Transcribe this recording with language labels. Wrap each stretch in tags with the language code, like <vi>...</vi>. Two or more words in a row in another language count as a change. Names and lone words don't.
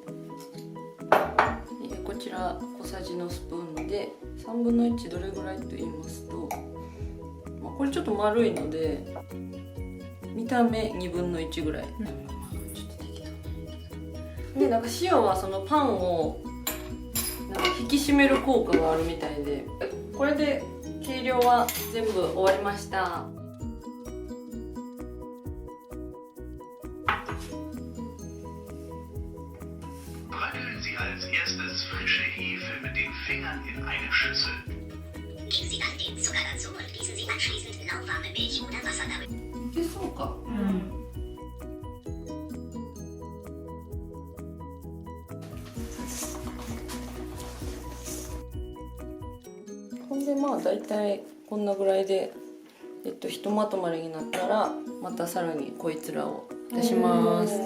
<ja>こちら小さじのスプーンで3分の1どれぐらいと言いますと、これちょっと丸いので見た目2分の1ぐらい。ちょっと適当で、なんか塩はそのパンをなんか引き締める効果があるみたいで、これで計量は全部終わりました。</ja> <de>Bröckeln Sie als erstes frische Hefe mit den Fingern in eine Schüssel. Geben Sie dann den Zucker dazu und gießen Sie anschließend lauwarme Milch oder Wasser damit.</de> <ja>いけそうか。ほんでまあだいたいこんなぐらいで、ひとまとまりになったらまたさらにこいつらを出します。</ja>